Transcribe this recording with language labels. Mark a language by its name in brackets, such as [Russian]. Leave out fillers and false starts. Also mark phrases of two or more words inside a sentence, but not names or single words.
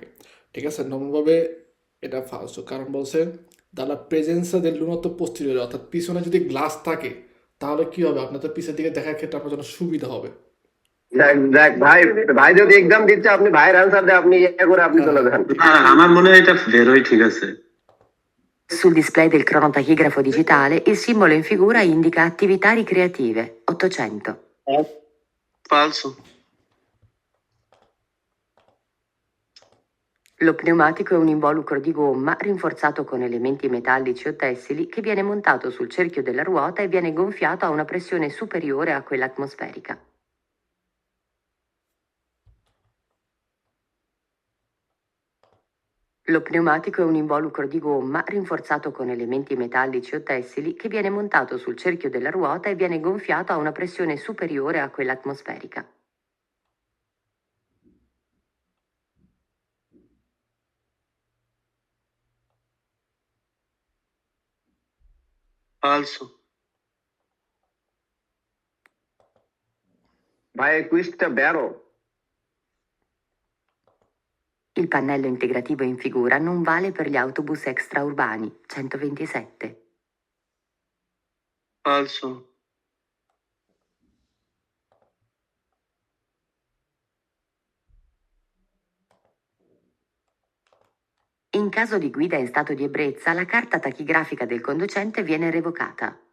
[Bangla] ঠিক আছে, নর্মালভাবে এটা ফালসো, কারণ বলছে [Italian] dalla presenza del lunotto posteriore, [Bangla] অর্থাৎ পিছনে যদি গ্লাস থাকে তাহলে কি হবে, আপনার তো পিছের দিকে দেখার ক্ষেত্রে আপনার জন্য সুবিধা হবে। দেখ দেখ ভাই, ভাই যদি এক্সাম দিচ্ছে, আপনি ভাইয়ের অ্যান্সার দেয়, আপনি ইয়ে করে আপনি চলে যান। আমার মনে হয় এটা বেরোই ঠিক আছে। [Italian] Sul display del cronotachigrafo digitale il simbolo in figura indica attività ricreative 800. ফালসো। Lo pneumatico è un involucro di gomma rinforzato con elementi metallici o tessili che viene montato sul cerchio della ruota e viene gonfiato a una pressione superiore a quella atmosferica. Lo pneumatico è un involucro di gomma rinforzato con elementi metallici o tessili che viene montato sul cerchio della ruota e viene gonfiato a una pressione superiore a quella atmosferica. [Bangla] ফালসো। ভাই এই কুইজটা বেরো। [Italian] Il pannello integrativo in figura non vale per gli autobus extraurbani 127. ফালসো। In caso di guida in stato di ebbrezza, la carta tachigrafica del conducente viene revocata.